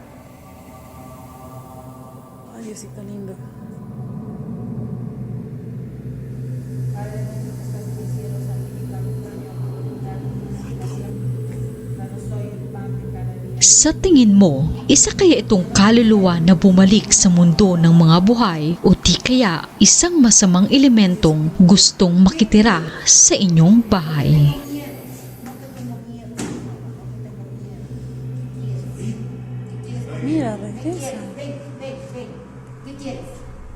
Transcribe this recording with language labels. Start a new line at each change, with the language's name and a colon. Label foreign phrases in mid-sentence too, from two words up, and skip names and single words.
Spanish: Ay, Diosito lindo. Padre nuestro que estás en el cielo, santificado sea tu nombre. Danos hoy el pan de cada día.
Filipino: Sa tingin mo, isa kaya itong kaluluwa na bumalik sa mundo ng mga buhay o di kaya isang masamang elementong gustong makitira sa inyong bahay?
Spanish: Mira, regresa. Ven, ven, ven. ¿Qué quieres?